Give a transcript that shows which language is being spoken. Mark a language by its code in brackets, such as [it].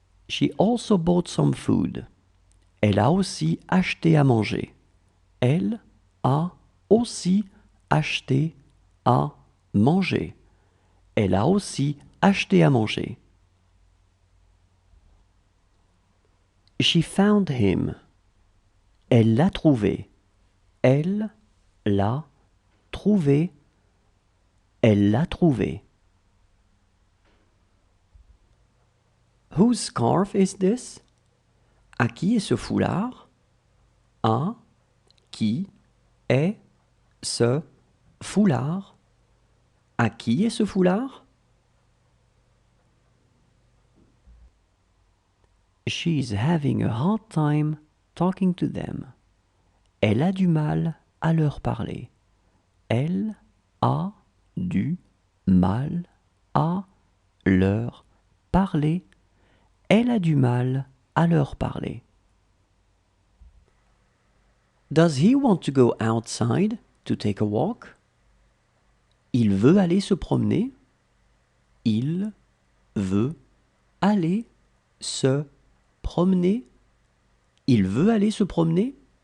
[en] She also bought some food. [fr] Elle a aussi acheté à manger. Elle a aussi acheté à manger. Elle a aussi acheté à manger. [en] She found him. [fr] Elle l'a trouvé. Elle l'a trouvé. Elle l'a trouvé. [en] Whose scarf is this? [fr] À qui est ce foulard? À qui est ce foulard? À qui est ce foulard? [en] She is having a hard time talking to them. [fr] Elle a du mal à leur parler. Elle a du mal à leur parler. Elle a du mal à leur parler. [en] Does he want to go outside to take a walk? [fr] Il veut aller se promener. Il veut aller se promener. Il veut aller se promener.